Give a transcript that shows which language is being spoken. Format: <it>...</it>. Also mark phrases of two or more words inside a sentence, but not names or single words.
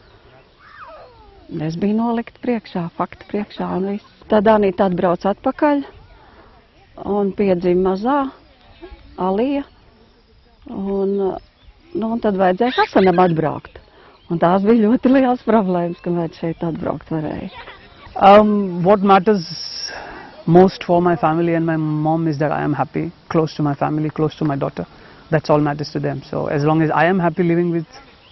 <lv>Es biju nolikt priekšā, fakti priekšā un viss. Tad Anita atbrauc atpakaļ un piedzima mazā Alija. Un tad vajadzēja Hasanam atbraukt. Un tās bija ļoti liels problēmas, ka viņš šeit atbraukt varēja.</lv> <en>What matters most for my family and my mom is that I am happy, close to my family, close to my daughter. That's all matters to them. So as long as I am happy living with</en>